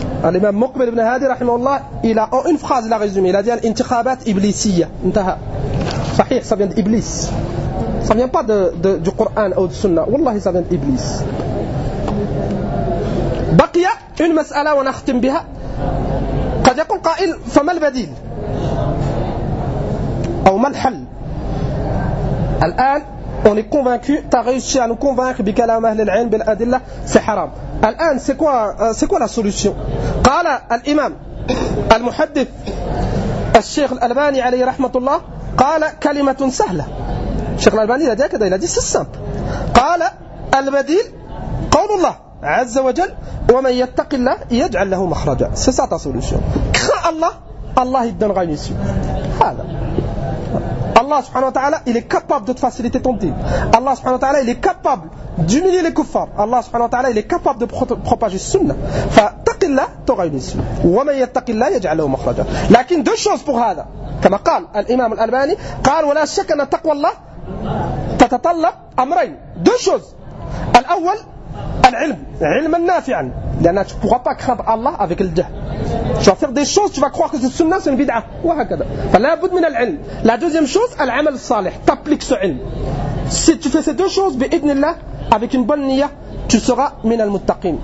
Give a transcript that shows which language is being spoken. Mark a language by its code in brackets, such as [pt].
[fr] L'imam Muqbil ibn Hadi, rahimahullah, il a en une phrase, il a résumé, il a dit [ar] al-intikhabat iblisiyya, intaha. [fr] Sahih, ça vient d'Iblis. Ça vient pas du Coran ou du Sunna. Wallahi, ça vient d'Iblis. [ar] بقي [fr] une mas'ala [ar] wa nakhtim biha. قد يقول قائل فما البديل او ما الحل. [fr] الان on est convaincu, tu as réussi à nous convaincre [ar] bi kalam ahl al-ilm bil adilla, [fr] c'est haram. Alan, c'est quoi la solution? [ar] قال الامام المحدث الشيخ الالباني عليه رحمه الله قال كلمه سهله. الشيخ الالباني هذا كذا [fr] il a dit c'est simple. [ar] قال البديل قول الله عز وجل ومن يتق الله يجعل له مخرجا. [fr] C'est ça ta solution. Crains Allah, Allah il te donnera une issue. Voilà. Allah subhanahu wa ta'ala, il est capable de te faciliter ton deal. Allah subhanahu wa ta'ala, il est capable d'humilier les kuffars. Allah subhanahu wa ta'ala, il est capable de propager sunnah. [ar] Fa taqillah, [fr] t'auras une issue. [ar] وَمَنْ يَتَّقِ اللَّهِ يَجْعَلَهُ مَخْرَجًا. [fr] Lakin deux choses pour هذا. [ar] كما قال الإمام الألباني قال وَلَا شَكَ أَنَّ تَقْوَى اللَّهِ تَتَطَلَّبْ أَمْرَيْنِ. [fr] Deux choses. [ar] الأول العلم. علما نافعا. [fr] لأن tu ne pourras pas craindre Allah avec le jahl. Tu vas faire des choses, tu vas croire que c'est sunnah, c'est une bid'ah. [ar] Wa hakada. Fala bud min al-ilm. [fr] La deuxième chose, al-amal salih. T'appliques ce ilm. Si tu fais ces deux choses, bi-idnillah, avec une bonne niya, tu seras [ar] min al-muttaqin.